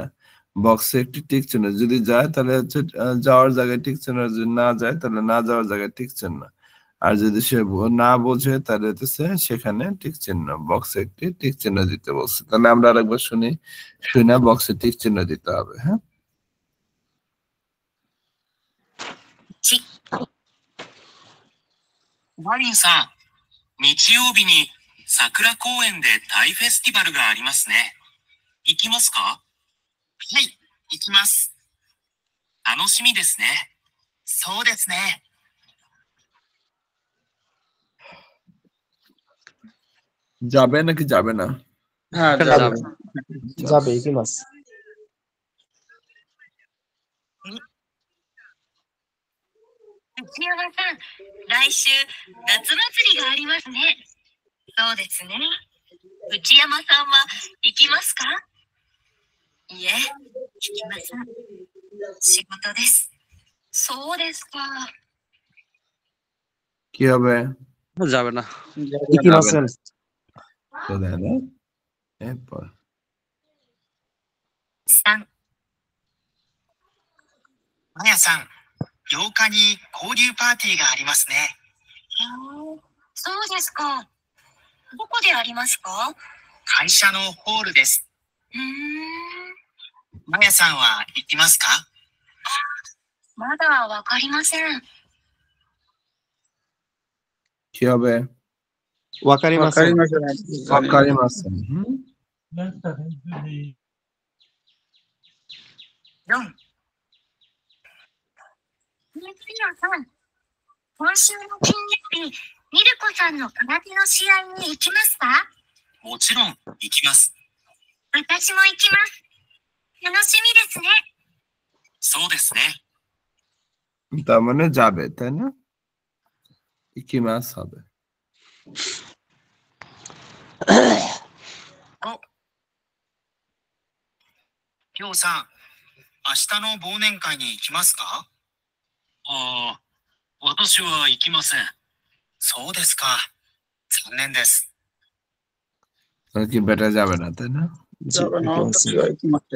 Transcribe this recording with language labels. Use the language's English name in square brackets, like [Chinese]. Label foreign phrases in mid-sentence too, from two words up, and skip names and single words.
[Bangla] বক্সে একটি টিক চিহ্ন, যদি যায় তাহলে হচ্ছে যাওয়ার জায়গায় টিক চিহ্ন, যদি না যায় তাহলে না যাওয়ার জায়গায় টিক চিহ্ন, আর যদি সে না বোঝে তাহলে হচ্ছে সেখানে টিক চিহ্ন, বক্সে একটি টিক চিহ্ন দিতে বলছে। তাহলে আমরা আরেকবার শুনি, শুনে বক্সে টিক চিহ্ন দিতে হবে। হ্যাঁ, [Japanese] マリンさん、日曜日に桜公園で大フェスティバルがありますね。行きますか？はい、行きます。楽しみですね。そうですね。 [Bangla] যাবে নাকি যাবে না? হ্যাঁ যাবে। যাবে যাবে কি মাস? [Japanese] 内山さん、来週夏祭りがありますね。そうですね。内山さんは行きますか？いえ、行きません。仕事です。そうですか。 [Bangla] কি হবে? যাবে না। কি মাস? তো দেয় না। এরপর [Japanese] 3、マヤさん、8日に交流パーティーがありますね。そうですか。どこでありますか？会社のホールです。マヤさんは行きますか？まだわかりません。 [Bangla] কি হবে? [Japanese] わかりません。 ওয়াকারিমাসেন। হুম, 4、さん、今週の金曜日、ミルコさんの空手の試合に行きますか？もちろん行きます。私も行きます。楽しみですね。そうですね。 [Bangla] তার মানে যাবে, তাই না? ইকিমাস হবে। [Japanese] りょうさん、明日の忘年会に行きますか？ああ、私は行きません。そうですか。残念です。 [Bangla] কি বেটা যাবে না, তাই না? জি যাবে না, ইকিমাস। তাহলে ইকিমাসেন।